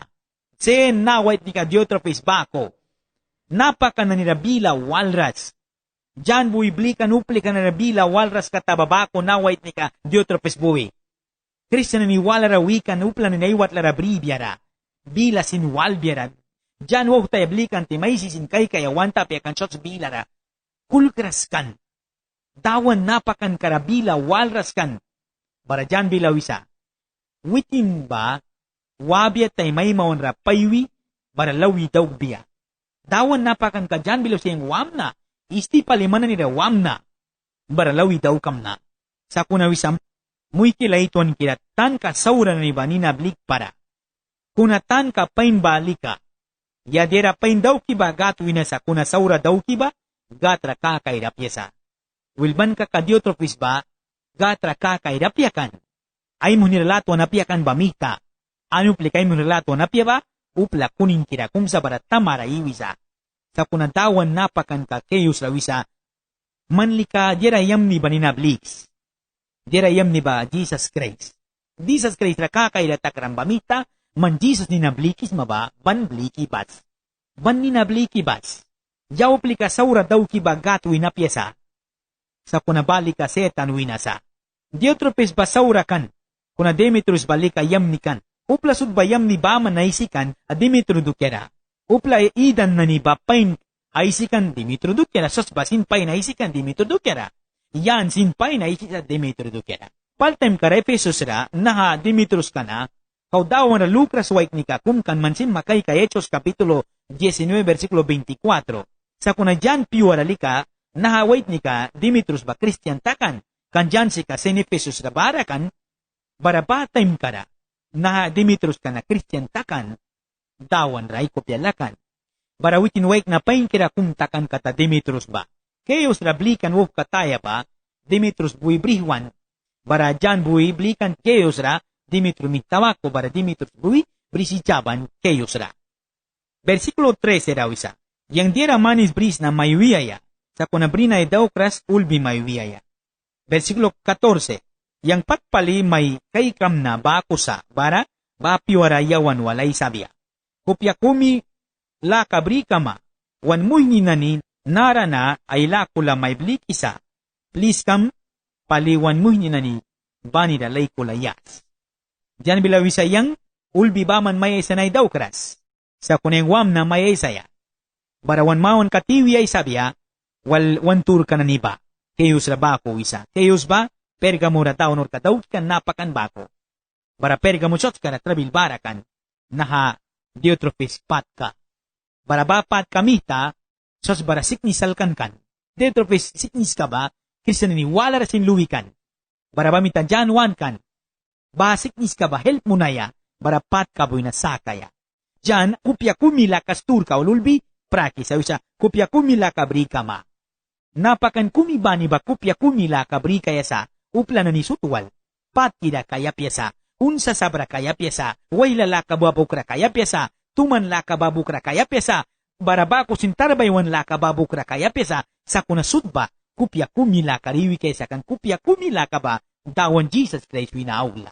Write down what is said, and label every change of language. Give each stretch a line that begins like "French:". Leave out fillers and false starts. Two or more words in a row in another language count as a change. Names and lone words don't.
Mískito: Sen nawait ni ka Diotrephes bako. Napaka na ni rabila walras. Diyan buwi blikan upli ka na rabila walras katababako nawait ni ka Diotrephes buwi. Kristiyan ni wala rawikan upla ni naiwat la rabribiara. Bila sin walbiara. Diyan wak tayo blikan ti may sisin kay kaya wanta pia kan shots bilara. Kulkras kan. Dawan napakan karabila walras kan. Bara diyan bilawisa. Witin ba, wabia tayo may maunra paywi, bara lawi daw biya. Dawan napakan ka diyan bilaw siyang wamna. Isti palimanan nila wamna. Bara lawi daw kam na. Sa kunawisam, muy kilayton kila tan ka saura na niba ninablik para. Kuna tan ka pain balika, yadera pain daw kiba gatuin na sa kuna saura daw kiba, gatra kakairapyasa. Wilban ka Diotrephes ba, gatra kakairapyakan. Ay mo nirelato na piyakan ba mita? Ano plikay mo nirelato na piya ba? Upla kuning kira kung sa barat tamara iwisa. Sa kuna dawan napakan ka keyos lawisa, manlika dira yam ni ba ninabliks. Dirayam ni ba Jesus Christ? Jesus Christ ra kakailatak rambamita, man Jesus ni nablikis maba, ban bliki bats. Ban ni nabliki bats. Yaw plika saura daw ki ba gatuin na pyesa. Sa kunabali ka setan winasa. Diotrephes ba saura kan? Kuna Demetrius balika yam ni kan. Upla sud ba yam ni ba manaisikan a Demetrio dukera. Upla idan na ni ba pain aisikan Demetrio dukera. Sos basin pain aisikan Demetrio dukera. Yan sinpay na isisa Demetrio dukera. Paltem ka Efesos ra, naha Demetrius ka na, kaudawan na Lucas waik ni ka, kumkan mansin makay ka Hechos Kapitulo 19, versikulo 24. Sa kuna dyan piwarali ka, naha waik ni ka, Demetrius ba Christian takan, kan dyan si ka sen Efesos ra barakan, barabatim ka ra, naha Demetrius ka na Christian takan, dawan ra ikopyalakan. Barawitin waik na pain kira kumtakan kata Demetrius ba. Kayos rablikan wuf kataya pa, Demetrius buwi brihwan, bara dyan buwi blikan kayos ra, Demetrius mitawako, bara Demetrius buwi brisijaban kayos ra. Versikulo 13 raw isa, yang dira manis bris na mayuiyaya, sa kunabrina daw kras ulbi mayuiyaya. Versikulo 14, yang patpali may kaikam na bakusa, bara bapiwara yawan walay sabya. Kupya kumi la kabri kama, wan muy ninanin, narana ay lakula may blik isa. Please kam, paliwan mo nani, bani da lay kulayas. Diyan bilawi sayang, ulbi baman may sanay daw keras. Sa kuneng wam na may saya. Barawan maon katiwi ay sabya, wan tur ka na niba. Kayos la bako isa. Kayos ba? Pergamo ra taon or kataw kan napakan bako. Bara pergamo shot ka na trabil barakan. Naha Diotrephes pat ka. Bara bapat kamita, sos bara siknisal kan. Diotrephes siknis ka ba? Kristiyan ni wala rasin luwikan. Bara bamita dyan wan kan. Ba siknis ka ba? Help mo na ya. Bara pat ka boy na sakaya. Dyan, kupya kumila kastur ka ululbi, praki sa usa, kupya kumila kabri ka ma. Napakan kumibani ba kupya kumila kabri kaya sa, upla na ni sutuwal. Pat kida kaya piyasa, unsa sabra kaya piyasa, way lalaka babukra kaya piyasa, tuman laka babukra kaya piyasa, barabako sintarbaywan laka babukra kaya piyasa, sa kunasudba, kupya kumila kariwi kaya sa kan kupya kumila ka ba, dawan Jesus Christ winaawla.